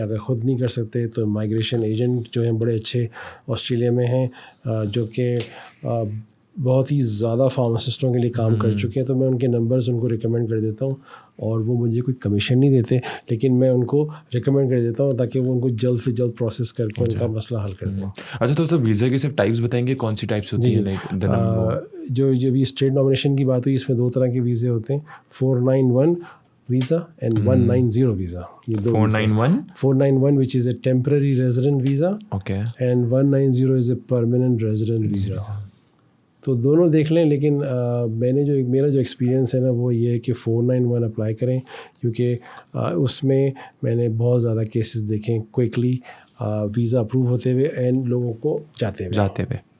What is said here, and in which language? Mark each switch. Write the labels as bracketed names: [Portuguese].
[Hindi] अगर ख़ुद नहीं कर सकते तो माइग्रेशन एजेंट जो हैं बड़े अच्छे ऑस्ट्रेलिया में हैं, जो कि बहुत ही ज़्यादा फार्मासिस्टों के लिए काम कर चुके हैं. तो मैं उनके नंबर्स उनको रिकमेंड कर देता हूँ, और वो मुझे कोई कमीशन नहीं देते, लेकिन मैं उनको रिकमेंड कर देता हूँ ताकि वो उनको जल्द से जल्द प्रोसेस करके उनका मसला हल कर दें. अच्छा, तो सर वीज़ा की सिर्फ टाइप्स बताएंगे, कौन सी टाइप्स होती है? जो भी स्टेट नॉमिनेशन की बात हुई, इसमें 2 तरह के वीज़े होते हैं. 491 वीज़ा एंड 190 वीज़ा. [English] ये 491 which is a temporary resident visa, okay, and 190 is a permanent resident visa. [Hindi] तो दोनों देख लें, लेकिन मेरा जो एक्सपीरियंस है ना, वो ये है कि 491 अप्लाई करें, क्योंकि उसमें मैंने बहुत ज़्यादा केसेस देखे क्विकली वीज़ा अप्रूव होते हुए एंड लोगों को जाते हुए.